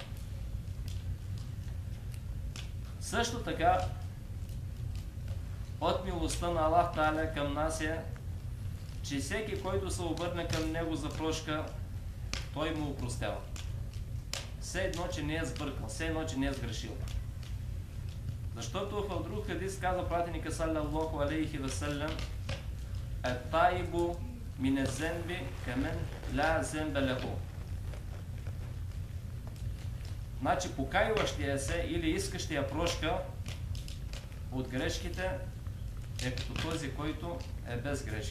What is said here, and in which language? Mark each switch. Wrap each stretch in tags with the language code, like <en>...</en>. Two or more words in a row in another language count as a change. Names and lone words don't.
<bg>Също така, от милостта на Аллах Таля към нас е, че всеки, който се обърне към Него за прошка, Той му опростява. Все едно, че не е сбъркал, все едно, че не е сгрешил. Защото в друг хадис каза пратеника</bg> <ar>صلى الله عليه وسلم, التائب من الذنب كمن لا ذنب له.</ar> <bg>Значи покайващия се или искащия прошка от грешките е като този, който е без грешки.</bg>